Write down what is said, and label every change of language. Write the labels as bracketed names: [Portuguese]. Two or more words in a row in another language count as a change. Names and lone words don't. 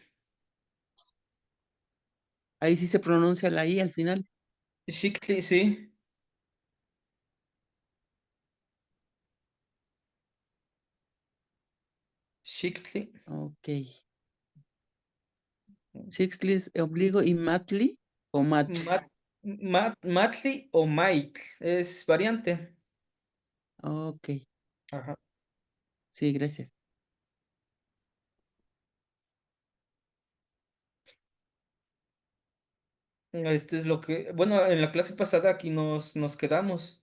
[Spanish] ahí sí se pronuncia la I al final. Xiktli, sí. Xiktli. Ok. Sixtli es ombligo y matli o matl. Matli o Mike. Es variante. Ok. Ajá. Sí, gracias. Este es lo que, bueno, en la clase pasada aquí nos quedamos.